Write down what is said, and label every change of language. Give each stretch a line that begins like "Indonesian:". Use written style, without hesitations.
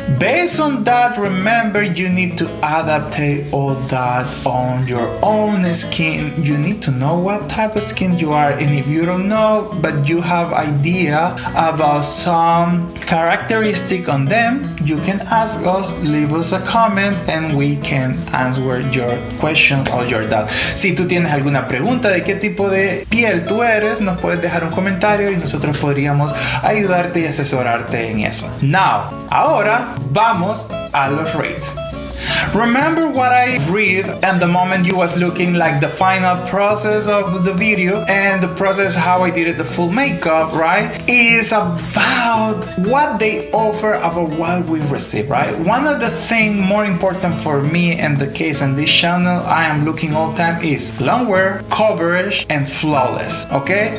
English: Based on that, remember you need to adapt all that on your own skin. You need to know what type of skin you are, and if you don't know but you have idea about some characteristic on them, you can ask us, leave us a comment, and we can answer your question or your doubt.
Spanish: Si tú tienes alguna pregunta de qué tipo de piel tú eres, nos puedes dejar un comentario y nosotros podríamos ayudarte y asesorarte en eso. Now, ahora vamos a los rates.
English: Remember what I read and the moment you was looking like the final process of the video and the process how I did it, the full makeup, right? Is about what they offer, about what we receive, right? One of the things more important for me and the case on this channel I am looking all the time is long wear, coverage, and flawless, okay?